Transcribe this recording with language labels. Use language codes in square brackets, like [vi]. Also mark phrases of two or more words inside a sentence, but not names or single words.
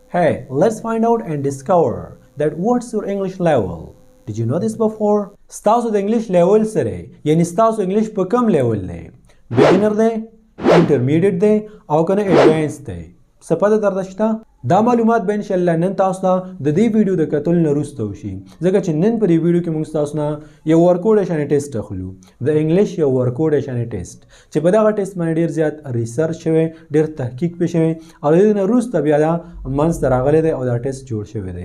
[en] Hey, let's find out and discover that what's your English level. Did you know this before? [ps] ستاسو د [en] English level [ps] سره یعنی ستاسو انګلیش په کم لیول دی؟ بګینر دی، انټرمیډیټ دی او کنه ایڈوانس دی؟ څه پته درته شته؟ دا معلومات به [ar] انشالله [ps] نن تاسو ته د دې ویډیو د کتل نه وروسته وشي، ځکه چې نن په دې ویډیو کې موږ تاسو نه یو ورکوډ شانې ټیسټ اخلو، د انګلیش یو ورکوډ شانې ټیسټ چې په دغه ټیسټ باندې ډیر زیات ریسرچ شوی، ډیر تحقیق پې شوی او د دې نه وروسته بیا دا منځته راغلی دی او دا ټیسټ جوړ شوی دی.